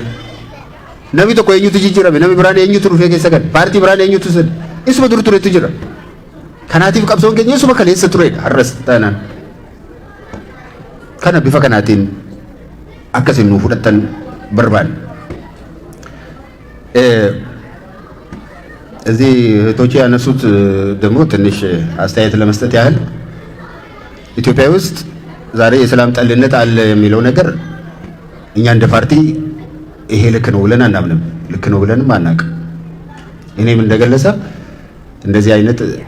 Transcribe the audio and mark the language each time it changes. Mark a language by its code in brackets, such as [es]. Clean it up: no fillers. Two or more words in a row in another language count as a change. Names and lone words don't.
[om] Namni tokko eenyutu jijjiirame? Namni biraan eenyutu dhufee keessa gala? Paartii biraan eenyutu sun? Isuma dur turetu jira. Kanaatiif qabsoon keenya isuma kaleessa turedha har'as taanaan. Kana bifa kanaatiin akkasiin nu fudhattan barbaanne. [am] እዚህ እህቶቼ ያነሱት ደግሞ ትንሽ አስተያየት ለመስጠት ያህል ኢትዮጵያ ውስጥ ዛሬ የሰላም ጠልነት አለ የሚለው ነገር እኛ እንደ ፓርቲ ይሄ ልክ ነው ብለን አናምንም። ልክ ነው ብለንም አናውቅም። እኔም እንደገለሰብ እንደዚህ አይነት